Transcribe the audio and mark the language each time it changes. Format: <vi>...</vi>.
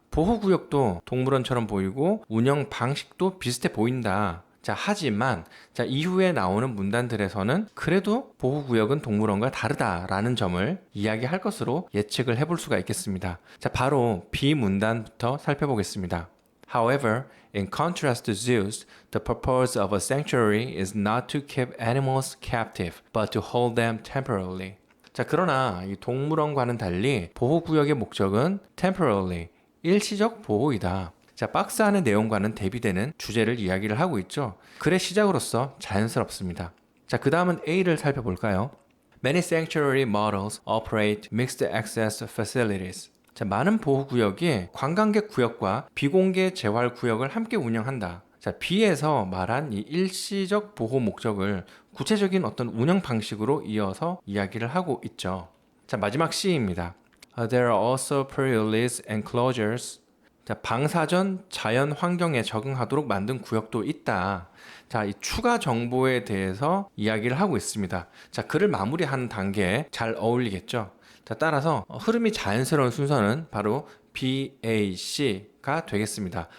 <ko>보호구역도 동물원처럼 보이고 운영 방식도 비슷해 보인다. 자, 하지만 자, 이후에 나오는 문단들에서는 그래도 보호구역은 동물원과 다르다라는 점을 이야기할 것으로 예측을 해볼 수가 있겠습니다. 자, 바로 B 문단부터 살펴보겠습니다.</ko> <en>However, in contrast to zoos, the purpose of a sanctuary is not to keep animals captive, but to hold them temporarily.</en> <ko>자, 그러나 이 동물원과는 달리 보호구역의 목적은 temporarily, 일시적 보호이다. 자, 박스 안의 내용과는 대비되는 주제를 이야기를 하고 있죠. 글의 시작으로서 자연스럽습니다. 자, 그 다음은 A를 살펴볼까요?</ko> <en>Many sanctuary models operate mixed access facilities.</en> <ko>자, 많은 보호구역이 관광객 구역과 비공개 재활 구역을 함께 운영한다. 자, B에서 말한 이 일시적 보호 목적을 구체적인 어떤 운영 방식으로 이어서 이야기를 하고 있죠. 자, 마지막 C입니다.</ko> <en>There are also pre-release enclosures.</en> <ko>자, 방사전 자연 환경에 적응하도록 만든 구역도 있다. 자, 이 추가 정보에 대해서 이야기를 하고 있습니다. 자, 글을 마무리하는 단계에 잘 어울리겠죠. 자, 따라서 흐름이 자연스러운 순서는 바로 B, A, C가 되겠습니다.</ko>